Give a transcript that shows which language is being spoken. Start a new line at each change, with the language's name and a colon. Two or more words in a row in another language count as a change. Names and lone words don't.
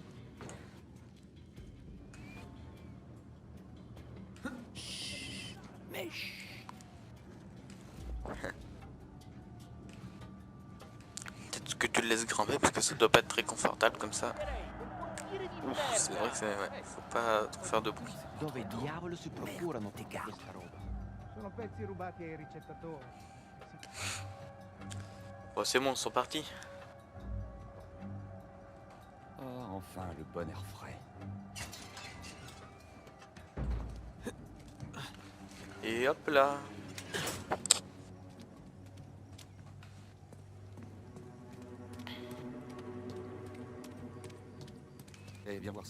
French: Mais Peut-être que tu le laisses grimper parce que ça doit pas être très confortable comme ça. Ouf, c'est vrai que c'est... Ouais, faut pas trop faire de bruit.
Italian: Dove diavolo si procurano questa roba? Sono pezzi rubati ai ricettatori.
French: Bon c'est bon, ils sont partis. Oh, enfin, le bon air frais. Et hop là. Eh, viens voir ça.